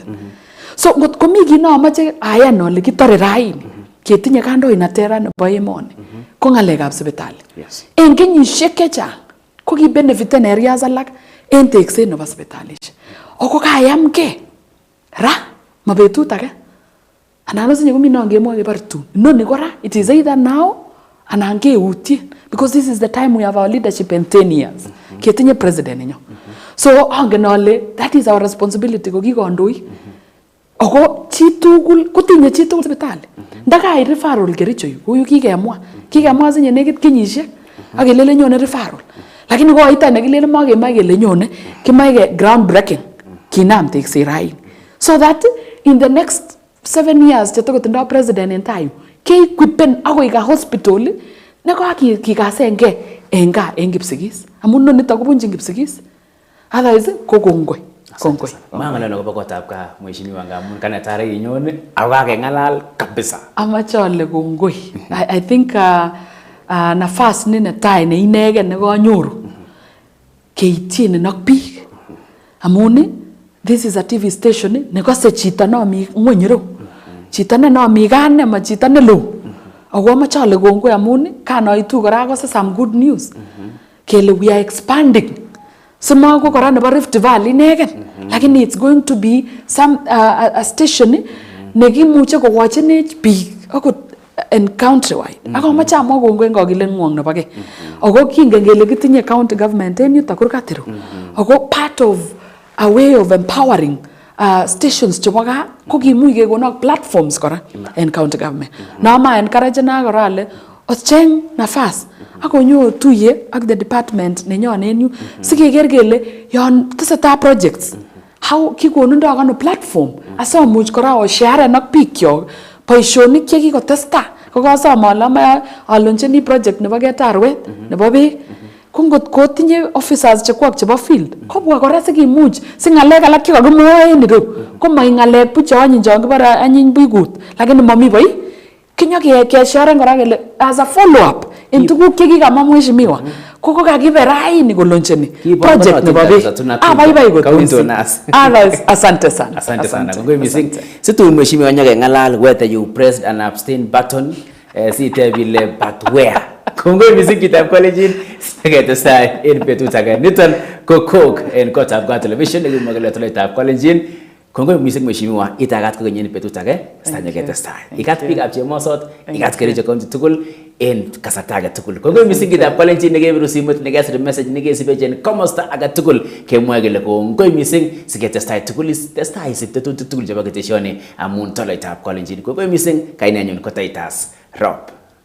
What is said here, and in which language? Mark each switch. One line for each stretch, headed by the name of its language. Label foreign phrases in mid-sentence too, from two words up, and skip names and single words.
Kalenjin: So ngot komi kit nomoche ayan ale kitore raini ketinye kandoinatet nebo emoni ko ng'alekab sipitali. En kenyisiek chechang ko ki benefiten areas alak en tekset nebo sipitalishek. Ako kayamgei ra mabetut age anan osinye komi non kemwoe kebar tun. Noni kora
English: it is either now
Kalenjin: anan keutien
English: because this is the time we have our leadership in 10 years.
Kalenjin: Ketinye president nenyo. So angen ale
English: that is our responsibility
Kalenjin: ko kikondoik. Ako chitugul kotinye chitugul sipitali. Ndakai referral Kericho yu kou kikemwa sinye nekit kenyisiek ak kelele nyone referral. Lakini koita nekilele makemai kele nyone kimoe
English: ground breaking
Kalenjin: kinam tekset raini.
English: So that in the next 7 years
Kalenjin: chetokotindo president en tayu keequipen akoi ka hospital nekakikasengei en gaa en Kipsigis amun nonito kobunjin Kipsigis otherwise ko kongoi. Mang'alal akobo kotab gaa mheshimiwa ngamun kanetare inyone ako kakeng'alal kabisa. Amache ale kongoi.
English: I think
Kalenjin: nafas ni netai ne inegen nekanyoru keityin ak biik amun
English: this is a TV station
Kalenjin: nekose chito nomi ng'weny ireu. Chito nenomi gaa nema chito neloo. Ako amache ale kongoi amun kanoitu kora akose
English: some good news
Kalenjin: kele
English: we are expanding Sima
Kalenjin: ko kora nebo Rift Valley inegen. Lakini
English: it's going to be some a station
Kalenjin: nekimuche kowachenech biik akot en countrywide. Ako mache amwa kongoi ngokilen ngwong nebo ke. Ako kingen kele kitinye
English: county government
Kalenjin: en yuto kurkatiru. Ako
English: part of a way of empowering stations
Kalenjin: chebo gaa ko kimuch kekonon platforms kora en
English: county government.
Kalenjin: Nama encourage na kora ale ocheng nafas akonyo tuye ak
English: the department
Kalenjin: nenyon en yu sikeker kele yon tesetai projects how kikonundo kono platform asomuch kora o share ak biik kyok boisionik chekikotestai kokosom ale aloncheni project nebo ketarwet nebo beek ko ngot kotinye officers chekwak chebo field kobwa kora sikimuch si ngalek alak chekakimwoe en ireu ko mai ngalek buch anyiny chon kibore anyiny buikut lakini mami boi kinyo kesharen kora kele
English: as a follow up
Kalenjin: en tuguk chekikamwa mheshimiwa ko kakibe raini koloncheni project nebo beek baibai kot
Swahili: asante sana
Kalenjin: kongoi mising situn mheshimiwa nyakengalal
English: whether you pressed an abstain button
Kalenjin: sitebile
English: but where
Kalenjin: kongoi mising kitab college siketestai en betut age niton ko KOOK en kotab Gaa television nekimokele toletab college kongoi mising mheshimiwa itagat ko kenyen betut age sanyeketestai ikat biikab Chemosot ikat Kericho county tugul en kasarta age tugul kongoi mising kitab college nekebiru simet nekesir message nekesibechen komosta age tugul kemwoe kele kongoi mising siketestai tugul testai isib tetutik tugul chebo ketesioni amun toletab college kongoi mising kainenyun ko Titus Rop.